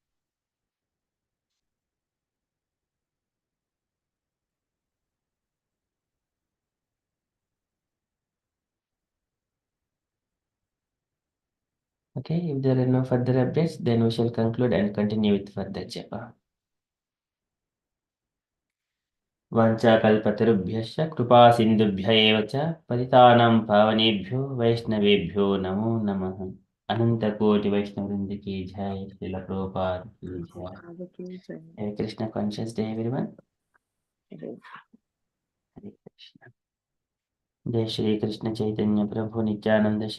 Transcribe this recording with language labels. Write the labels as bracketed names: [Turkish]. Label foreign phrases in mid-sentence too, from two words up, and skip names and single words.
[English] Okay, if there are no further updates, then we shall conclude and continue with further japa. [Sanskrit] वाञ्छाकल्पतरुभ्यश्च कृपासिन्धुभ्य एव च पतितानां पावनेभ्यो वैष्णवेभ्यो नमो नमः। [Hindi] अनंतकोटि वैष्णववृंद की जय, श्रील प्रभुपाद की जय। Hare Krishna. हरे कृष्ण, [English] conscious day everyone. [Hindi] Hare हरे कृष्ण। जय श्री कृष्ण चैतन्य प्रभु नित्यानंद।